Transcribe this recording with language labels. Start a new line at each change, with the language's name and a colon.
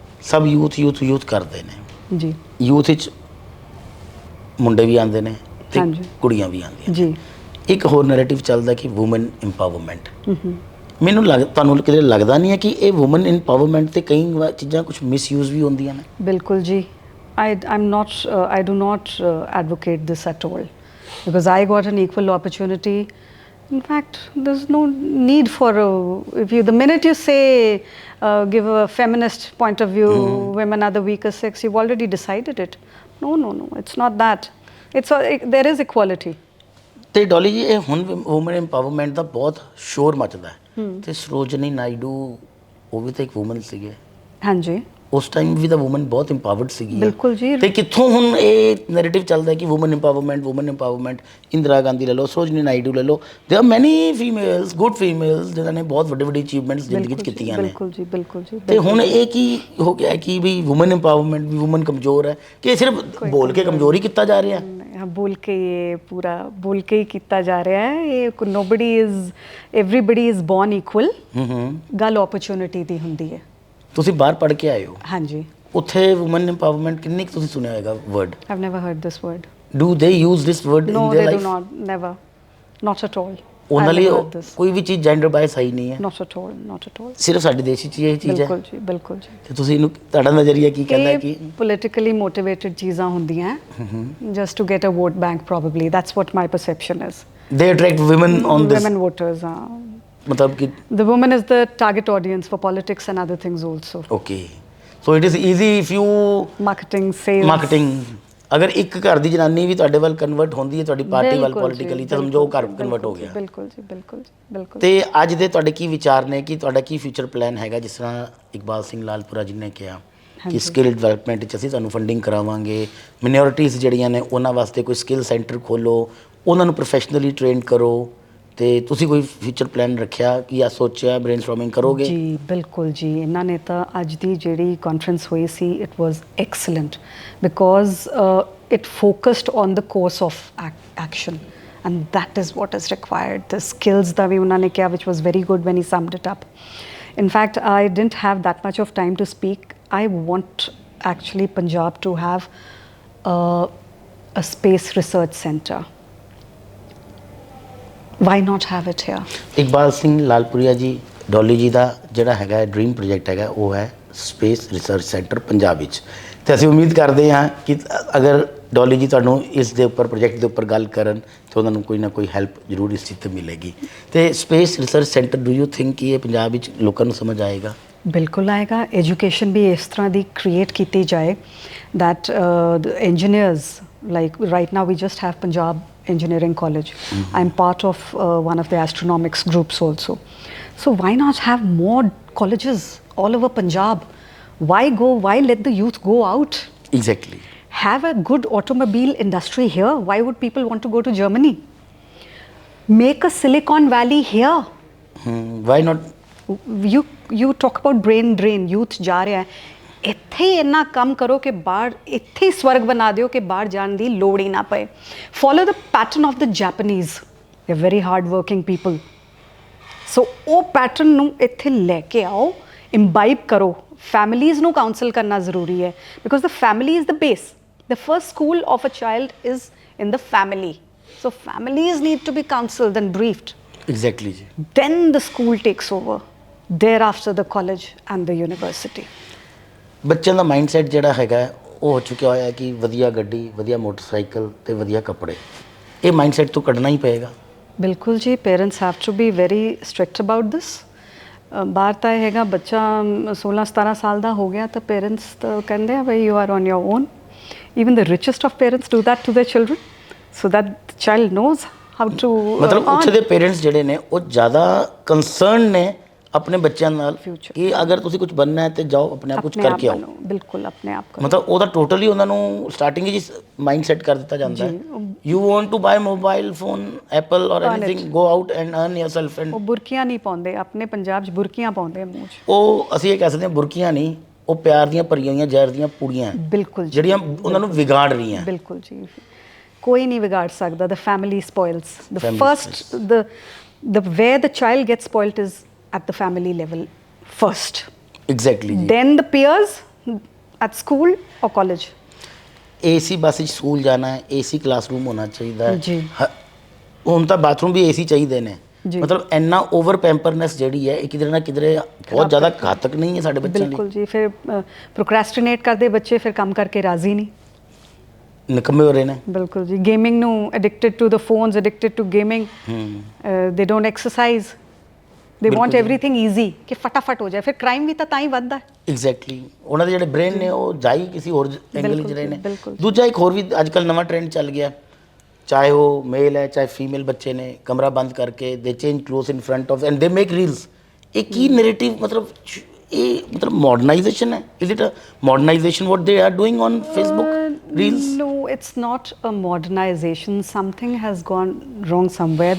Punjabi: ਸਭ ਯੂਥ ਕਰਦੇ ਨੇ। ਜੀ ਯੂਥ ਵਿੱਚ ਮੁੰਡੇ ਵੀ ਆਉਂਦੇ ਨੇ ਤੇ ਹਾਂਜੀ। ਕੁੜੀਆਂ ਵੀ ਆਉਂਦੀਆਂ। ਜੀ ਇੱਕ ਹੋਰ ਨੈਰੇਟਿਵ ਚੱਲਦਾ ਕਿ ਵੂਮਨ ਇੰਪਾਵਰਮੈਂਟ। ਮੈਨੂੰ ਤੁਹਾਨੂੰ ਕਿਤੇ ਲੱਗਦਾ ਨਹੀਂ ਹੈ ਕਿ ਇਹ ਵੂਮਨ ਇੰਪਾਵਰਮੈਂਟ ਤੇ ਕਈ ਚੀਜ਼ਾਂ ਕੁਝ ਮਿਸਯੂਜ਼ ਵੀ ਹੁੰਦੀਆਂ ਨੇ? ਬਿਲਕੁਲ ਜੀ।
English: I do not advocate this at all, because I got an equal opportunity. In fact, there's no need for the minute you say give a feminist point of view, women are the weaker sex, you've already decided it. No, it's not that. There is equality.
Punjabi: ਤੇ ਡੋਲੀ ਜੀ ਇਹ ਹੁਣ woman empowerment ਦਾ ਬਹੁਤ ਸ਼ੋਰ ਮਚਦਾ ਹੈ ਤੇ ਸਰੋਜਨੀ ਨਾਇਡੂ ਉਹ ਵੀ ਤਾਂ ਇੱਕ ਵੂਮਨ ਸੀਗੇ। ਹਾਂਜੀ, ਉਸ ਟਾਈਮ ਵੀ ਤਾਂ ਵੂਮਨ ਬਹੁਤ ਇੰਪਾਵਰਡ ਸੀਗੀ। ਬਿਲਕੁਲ ਜੀ। ਤੇ ਕਿੱਥੋਂ ਹੁਣ ਇਹ ਨੈਰੇਟਿਵ ਚੱਲਦਾ ਹੈ ਕਿ ਵੂਮਨ ਇੰਪਾਵਰਮੈਂਟ ਇੰਦਰਾ ਗਾਂਧੀ ਲੈ ਲਓ, ਸਰੋਜਨੀ ਨਾਇਡੂ ਲੈ ਲਓ,
English: there are many females, good females
Punjabi: ਜਿਨ੍ਹਾਂ ਨੇ ਬਹੁਤ ਵੱਡੇ ਵੱਡੇ ਅਚੀਵਮੈਂਟਸ ਜ਼ਿੰਦਗੀ 'ਚ ਕੀਤੀਆਂ ਨੇ। ਬਿਲਕੁਲ ਜੀ, ਬਿਲਕੁਲ ਜੀ। ਤੇ ਹੁਣ ਇਹ ਕੀ ਹੋ ਗਿਆ ਕਿ ਵੀ ਵੂਮਨ ਇੰਪਾਵਰਮੈਂਟ ਵੀ ਵੂਮਨ ਕਮਜ਼ੋਰ ਹੈ ਕਿ ਇਹ ਸਿਰਫ ਬੋਲ ਕੇ ਕਮਜ਼ੋਰ ਹੀ ਕੀਤਾ ਜਾ ਰਿਹਾ ਹੈ? ਬੋਲ ਕੇ ਇਹ ਪੂਰਾ ਬੋਲ ਕੇ ਹੀ ਕੀਤਾ ਜਾ ਰਿਹਾ ਹੈ।
English: ਇਹ everybody is born equal।
Punjabi: ਗੱਲ ਓਪਰਚੁਨਿਟੀ ਦੀ ਹੁੰਦੀ ਹੈ। ਤੁਸੀਂ ਬਾਹਰ ਪੜ੍ਹ ਕੇ ਆਏ ਹੋ, ਹਾਂਜੀ। ਉੱਥੇ ਵੂਮਨ ਇੰਪਾਵਰਮੈਂਟ ਕਿੰਨੀ ਕੁ ਤੁਸੀਂ ਸੁਣਿਆ ਹੋਏਗਾ word?
English: I've never heard this word. Do they use this word in No, their life? do not. Never. Not at all.
Punjabi: ਉਹਨਾਂ
English: I've
Punjabi: ਲਈ
English: never heard this.
Punjabi: ਕੋਈ ਵੀ ਚੀਜ਼ ਜੈਂਡਰ ਬਾਇਸ ਹੀ ਨਹੀਂ ਹੈ,
English: Not at all. Not at all.
Punjabi: ਸਿਰਫ ਸਾਡੇ ਦੇਸ਼ 'ਚ ਇਹ ਚੀਜ਼ ਹੈ। ਬਿਲਕੁਲ ਜੀ, ਬਿਲਕੁਲ ਜੀ। ਤੇ ਤੁਸੀਂ ਇਹਨੂੰ ਤੁਹਾਡਾ ਨਜ਼ਰੀਆ ਕੀ ਕਹਿੰਦਾ ਹੈ ਕਿ
English: ਇਹ politically motivated
Punjabi: ਚੀਜ਼ਾਂ ਹੁੰਦੀਆਂ
English: Just to get a vote bank probably. That's what my perception is. They attract woman on this? Women voters,
Punjabi: ਮਤਲਬ ਕਿ
English: the woman is the target audience for politics and other things also. Okay, so it is easy if you Marketing, sales. Marketing.
Punjabi: ਅਗਰ ਇੱਕ ਘਰ ਦੀ ਜਨਾਨੀ ਵੀ ਤੁਹਾਡੇ ਵੱਲ convert ਹੁੰਦੀ ਹੈ ਤੁਹਾਡੀ ਪਾਰਟੀ ਵੱਲ ਪੋਲੀਟੀਕਲੀ, ਤਾਂ ਸਮਝੋ ਉਹ ਘਰ ਕਨਵਰਟ ਹੋ ਗਿਆ। ਬਿਲਕੁਲ ਜੀ, ਬਿਲਕੁਲ ਜੀ, ਬਿਲਕੁਲ। ਤੇ ਅੱਜ ਦੇ ਤੁਹਾਡੇ ਕੀ ਵਿਚਾਰ ਨੇ ਕਿ ਤੁਹਾਡਾ ਕੀ ਫਿਊਚਰ ਪਲਾਨ ਹੈਗਾ? ਜਿਸ ਤਰ੍ਹਾਂ ਇਕਬਾਲ ਸਿੰਘ ਲਾਲਪੁਰਾ ਜੀ ਨੇ ਕਿਹਾ ਕਿ ਸਕਿੱਲ ਡਿਵੈਲਪਮੈਂਟ ਵਿੱਚ ਅਸੀਂ ਤੁਹਾਨੂੰ ਫੰਡਿੰਗ ਕਰਾਵਾਂਗੇ, ਮਿਨੋਰਿਟੀਜ਼ ਜਿਹੜੀਆਂ ਨੇ ਉਹਨਾਂ ਵਾਸਤੇ ਕੋਈ ਸਕਿੱਲ ਸੈਂਟਰ ਖੋਲੋ, ਉਹਨਾਂ ਨੂੰ ਪ੍ਰੋਫੈਸ਼ਨਲੀ ਟ੍ਰੇਨ ਕਰੋ। ਤੇ ਤੁਸੀਂ ਕੋਈ ਫਿਊਚਰ ਪਲਾਨ ਰੱਖਿਆ ਕਿ ਜਾਂ ਸੋਚਿਆ, ਬ੍ਰੇਨਸਟੋਰਮਿੰਗ ਕਰੋਗੇ? ਜੀ ਬਿਲਕੁਲ ਜੀ। ਇਹਨਾਂ ਨੇ ਤਾਂ ਅੱਜ ਦੀ ਜਿਹੜੀ ਕਾਨਫਰੰਸ ਹੋਈ ਸੀ,
English: It was excellent because it focused on the course of action, and that is what is required. The skills that we
Hindi: unhone kiya,
English: which was very good when he summed it up. In fact, I didn't have that much of time to speak. I want actually Punjab to have a space research center. Why not have it here?
Punjabi: Iqbal Singh ਲਾਲਪੁਰੀਆ ਜੀ, ਡੋਲੀ ਜੀ ਦਾ ਜਿਹੜਾ ਹੈਗਾ dream project ਹੈਗਾ ਉਹ ਹੈ space research centre Punjab ਵਿੱਚ। ਤੇ ਅਸੀਂ ਉਮੀਦ ਕਰਦੇ ਹਾਂ ਕਿ ਅਗਰ ਡੋਲੀ ਜੀ ਤੁਹਾਨੂੰ ਇਸ ਦੇ ਉੱਪਰ ਪ੍ਰੋਜੈਕਟ ਦੇ ਉੱਪਰ ਗੱਲ ਕਰਨ ਤਾਂ ਉਹਨਾਂ ਨੂੰ ਕੋਈ ਨਾ ਕੋਈ ਹੈਲਪ ਜ਼ਰੂਰ ਇਸ ਚੀਜ਼ 'ਤੇ ਮਿਲੇਗੀ। ਤੇ space research centre
English: do you think
Punjabi: ਕਿ ਇਹ ਪੰਜਾਬ ਵਿੱਚ ਲੋਕਾਂ ਨੂੰ ਸਮਝ ਆਏਗਾ? ਬਿਲਕੁਲ ਆਏਗਾ। ਐਜੂਕੇਸ਼ਨ ਵੀ ਇਸ ਤਰ੍ਹਾਂ ਦੀ ਕ੍ਰੀਏਟ ਕੀਤੀ ਜਾਏ
English: that the engineers, like right now we just have Punjab Engineering College. I'm part of one of the astronomics groups also. So why not have more colleges all over Punjab? Why let the youth go out? Exactly. Have a good automobile industry here. Why would people want to go to Germany? Make a Silicon Valley here. Why not? You talk about brain drain.
Punjabi: Youth ਜਾ ਰਿਹਾ ਹੈ, ਇੱਥੇ ਹੀ ਇੰਨਾ ਕੰਮ ਕਰੋ ਕਿ ਬਾਹਰ ਇੱਥੇ ਹੀ ਸਵਰਗ ਬਣਾ ਦਿਓ ਕਿ ਬਾਹਰ ਜਾਣ ਦੀ ਲੋੜ ਹੀ ਨਾ ਪਏ।
English: Follow the pattern of the Japanese, they very hard working people.
Punjabi: ਸੋ ਉਹ ਪੈਟਰਨ ਨੂੰ ਇੱਥੇ ਲੈ ਕੇ ਆਓ, ਇੰਬਾਈਬ ਕਰੋ। ਫੈਮਿਲੀਜ਼ ਨੂੰ ਕਾਉਂਸਲ ਕਰਨਾ ਜ਼ਰੂਰੀ ਹੈ
English: Because the family is the base. The first school of a child is in the family. So families need to be counselled and briefed.
Punjabi: Exactly ਜੀ।
English: Then the school takes over, thereafter the college and the university.
Punjabi: ਬੱਚਿਆਂ ਦਾ mindset ਜਿਹੜਾ ਹੈਗਾ ਉਹ ਹੋ ਚੁੱਕਿਆ ਹੋਇਆ ਕਿ ਵਧੀਆ ਗੱਡੀ, ਵਧੀਆ ਮੋਟਰਸਾਈਕਲ ਤੇ ਵਧੀਆ ਕੱਪੜੇ। ਇਹ ਮਾਈਂਡਸੈਟ ਤੋਂ ਕੱਢਣਾ ਹੀ ਪਏਗਾ। ਬਿਲਕੁਲ ਜੀ।
English: Parents have to be very strict about this.
Punjabi: ਬਾਹਰ ਤਾਂ ਇਹ ਹੈਗਾ ਬੱਚਾ 16-17 ਸਾਲ ਦਾ ਹੋ ਗਿਆ ਤਾਂ ਪੇਰੈਂਟਸ ਤਾਂ ਕਹਿੰਦੇ ਆ ਬਈ
English: You are on your own. Even the richest of parents do that to their children, so that the child knows how to
Punjabi: ਮਤਲਬ
English: earn.
Punjabi: ਉੱਥੇ ਦੇ ਪੇਰੈਂਟਸ ਜਿਹੜੇ ਨੇ ਉਹ ਜ਼ਿਆਦਾ ਕੰਸਰਨ ਨੇ ਆਪਣੇ ਬੱਚਿਆਂ ਨਾਲ
English: Future.
Punjabi: ਕਿ ਅਗਰ ਤੁਸੀਂ ਕੁਝ ਬਣਨਾ ਹੈ ਤੇ ਜਾਓ ਆਪਣੇ ਆਪ ਕੁਝ
Hindi: अपने आप
Punjabi: ਕਰਕੇ ਆਓ।
Hindi: बनो, बिल्कुल अपने आप करो।
Punjabi: ਮਤਲਬ ਉਹਦਾ ਟੋਟਲੀ ਉਹਨਾਂ ਨੂੰ ਸਟਾਰਟਿੰਗ ਹੀ ਮਾਈਂਡ ਸੈਟ ਕਰ ਦਿੱਤਾ ਜਾਂਦਾ ਹੈ
English: you want to buy mobile phone Apple or anything go out and earn yourself and
Punjabi: ਉਹ ਬੁਰਕੀਆਂ ਨਹੀਂ ਪਾਉਂਦੇ, ਆਪਣੇ ਪੰਜਾਬ 'ਚ ਬੁਰਕੀਆਂ ਪਾਉਂਦੇ ਮੂੰਹ 'ਚ। ਉਹ ਅਸੀਂ ਇਹ ਕਹਿ ਸਕਦੇ ਹਾਂ ਬੁਰਕੀਆਂ ਨਹੀਂ, ਉਹ ਪਿਆਰ ਦੀਆਂ ਭਰੀਆਂ ਹੋਈਆਂ ਜ਼ਹਿਰ ਦੀਆਂ ਪੂੜੀਆਂ ਹੈ, ਬਿਲਕੁਲ ਜੀ, ਜਿਹੜੀਆਂ ਉਹਨਾਂ ਨੂੰ ਵਿਗਾੜ ਰਹੀਆਂ। ਬਿਲਕੁਲ ਜੀ, ਕੋਈ ਨਹੀਂ ਵਿਗਾੜ ਸਕਦਾ।
English: the family spoils the Family first, the where the child gets spoiled is at the family level first,
Punjabi: exactly ਜੀ।
English: then the peers at school or college.
Punjabi: AC bus 'ਚ ਸਕੂਲ ਜਾਣਾ ਹੈ, ਏਸੀ ਕਲਾਸਰੂਮ ਹੋਣਾ ਚਾਹੀਦਾ ਹੈ ਜੀ। ਹੁਣ ਤਾਂ ਬਾਥਰੂਮ ਵੀ ਏਸੀ ਚਾਹੀਦੇ ਨੇ। ਜੀ। ਮਤਲਬ ਇੰਨਾ ਓਵਰ ਪੈਂਪਰਨੈਸ ਜਿਹੜੀ ਹੈ ਇਹ ਕਿਧਰੇ ਨਾ ਕਿਧਰੇ ਬਹੁਤ ਜ਼ਿਆਦਾ ਘਾਤਕ ਨਹੀਂ ਹੈ ਸਾਡੇ ਬੱਚਿਆਂ ਲਈ। ਬਿਲਕੁਲ ਜੀ, ਫਿਰ ਪ੍ਰੋਕ੍ਰੈਸਟੀਨੇਟ ਕਰਦੇ ਬੱਚੇ, ਫਿਰ ਕੰਮ ਕਰਕੇ ਰਾਜ਼ੀ ਨਹੀਂ। ਨਿਕੰਮੇ ਹੋ ਰਹੇ ਨੇ। ਬਿਲਕੁਲ ਜੀ,
English: Gaming ਨੂੰ addicted to the phones, addicted to gaming. They don't exercise, they want everything easy
Punjabi: ਕਿ ਫਟਾਫਟ ਹੋ ਜਾਏ। ਫਿਰ ਕ੍ਰਾਈਮ ਵੀ ਤਾਂ ਹੀ ਵੱਧਦਾ ਹੈ। ਐਗਜ਼ੈਕਟਲੀ, ਉਹਨਾਂ ਦੇ ਜਿਹੜੇ ਬ੍ਰੇਨ ਨੇ ਉਹ ਜਾਈ ਕਿਸੇ ਹੋਰ ਐਂਗਲ 'ਚ ਬਿਲਕੁਲ ਰਹੇ ਜੀ, ਨੇ। ਬਿਲਕੁਲ। ਦੂਜਾ ਇੱਕ ਹੋਰ ਵੀ ਅੱਜ ਕੱਲ੍ਹ ਨਵਾਂ ਟ੍ਰੈਂਡ ਚੱਲ ਗਿਆ, ਚਾਹੇ ਉਹ ਮੇਲ ਹੈ ਚਾਹੇ ਫੀਮੇਲ ਬੱਚੇ ਨੇ, ਕਮਰਾ ਬੰਦ ਕਰਕੇ
English: ਦੇ change clothes in front of and they make reels.
Punjabi: ਇਹ ਕੀ ਨੈਰੇਟਿਵ ਮਤਲਬ ਇਹ ਮਤਲਬ ਮਾਡਰਨਾਈਜੇਸ਼ਨ ਹੈ?
English: Is it a modernization what they are doing on Facebook reels? No, it's not a modernization. Something has gone wrong somewhere.